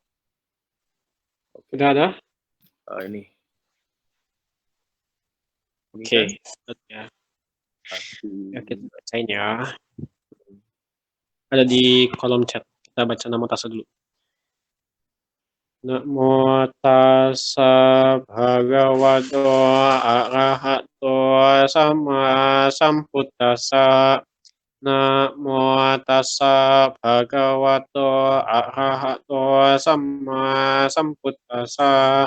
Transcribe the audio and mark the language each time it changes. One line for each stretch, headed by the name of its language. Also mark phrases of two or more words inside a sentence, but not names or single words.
Indonesian: Udah ada? Ini. Oke. Kan? Ya, kita bacain ya. Ada di kolom chat. Kita baca
Pali: namo tassa
Indonesian: dulu.
Pali: Namo tassa bhagavato arahato sama sambuddhassa. Namo tassa bhagavato arahato sama sambuddhassa.